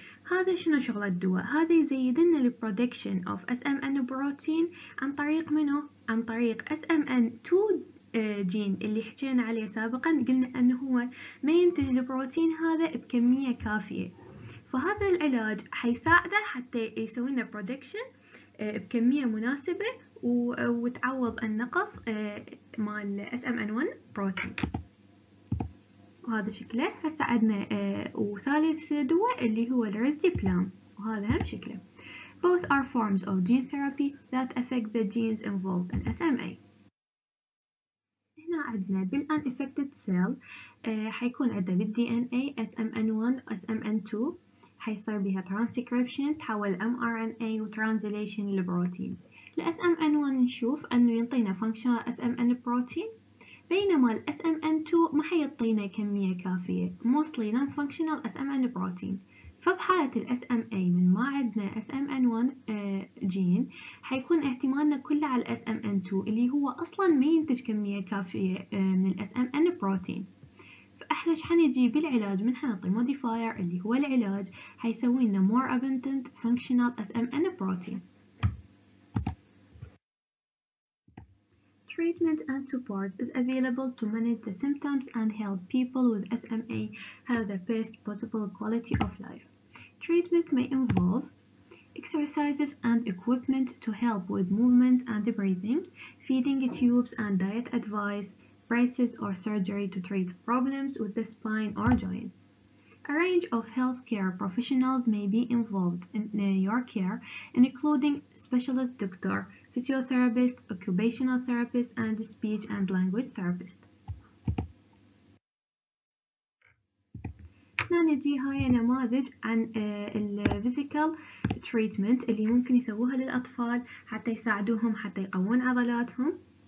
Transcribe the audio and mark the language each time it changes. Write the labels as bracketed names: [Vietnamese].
[Arabic] هذا شنو شغل الدواء؟ هذا يزيد لنا البرودكشن اوف SMN بروتين عن طريق منو؟ عن طريق SMN2 جين اللي حكينا عليه سابقا، قلنا انه هو ما ينتج البروتين هذا بكمية كافية، فهذا العلاج حيساعده حتى يسوي لنا برودكشن بكمية مناسبة وتعوض النقص مال SMN1 بروتين. وهذا شكله. هسه عندنا وثالث دواء اللي هو الريزديبلام، وهذا هم شكله. [English] Both are forms of gene therapy that affect the genes involved in SMA. [Arabic] هنا عندنا بالunaffected cell حيكون عندنا بالDNA SMN1 SMN2 حيصير بها transcription تحول mRNA وtranslation للبروتين. SMN1 نشوف أنه ينطينا functional SMN بروتين، بينما ال SMN2 ما حيعطينا كمية كافية [English] mostly non-functional [Arabic] SMN بروتين. فبحالة ال SMA من ما عندنا SMN1 جين حيكون اعتمادنا كله على ال SMN2 اللي هو أصلا ما ينتج كمية كافية من ال SMN بروتين. فإحنا إيش حنجي بالعلاج؟ من حنعطي modifier اللي هو العلاج حيسوي لنا [English] more abundant functional SMN protein. Treatment and support is available to manage the symptoms and help people with SMA have the best possible quality of life. Treatment may involve exercises and equipment to help with movement and breathing, feeding tubes and diet advice, braces or surgery to treat problems with the spine or joints. A range of healthcare professionals may be involved in your care, including specialist doctor, physiotherapist, occupational therapist, and speech and language therapist. [Arabic] هنا نجي هاي نماذج عن الفيزيكال تريتمنت اللي ممكن يسووها للأطفال حتى يساعدوهم حتى يقوون عضلاتهم.